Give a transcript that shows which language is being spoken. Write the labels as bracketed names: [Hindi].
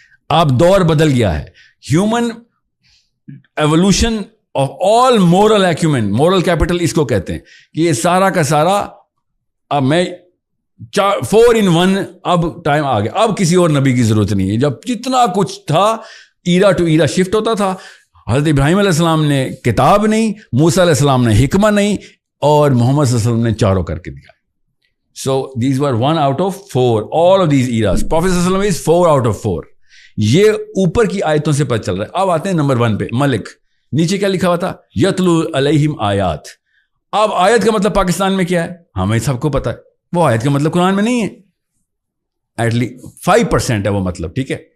[Urdu] اب دور بدل گیا ہے. Human evolution of all moral Acumen, moral capital اس کو کہتے ہیں کہ یہ سارا کا سارا اب میں 4 in 1 اب ٹائم آ گیا. اب کسی اور نبی کی ضرورت نہیں ہے. جب جتنا کچھ تھا ایرا ٹو ایرا شفٹ ہوتا تھا. حضرت ابراہیم علیہ السلام نے کتاب نہیں, موسیٰ علیہ السلام نے حکمہ نہیں, اور محمد صلی اللہ علیہ وسلم نے چاروں کر کے دیا. [English] So these were 1 out of 4, all of these eras. [Urdu] Prophet صلی اللہ علیہ وسلم is 4 out of 4. یہ اوپر کی آیتوں سے پتہ چل رہا ہے. اب آتے ہیں نمبر 1 پہ, ملک. نیچے کیا لکھا ہوا تھا؟ یتلو علیہم آیات. اب آیت کا مطلب پاکستان میں کیا ہے ہمیں سب کو پتا ہے. وہ آیت کا مطلب قرآن میں نہیں ہے, ایٹ لیسٹ 5% ہے وہ مطلب, ٹھیک ہے.